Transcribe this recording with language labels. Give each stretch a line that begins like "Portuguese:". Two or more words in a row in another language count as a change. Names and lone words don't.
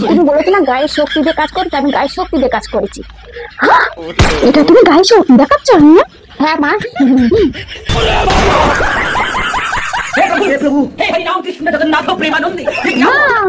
Bangla: তুমি বলেছো না গায়ে শক্তি দিয়ে কাজ করতে, আমি গায়ে শক্তি দিয়ে কাজ করেছি। এটা তুমি গায়ে শক্তি দেখাচ্ছ? হ্যাঁ মা।
Hindi: हे प्रभु हे हरि राम कृष्ण जगन्नाथ प्रेमानंद ये क्या हुआ?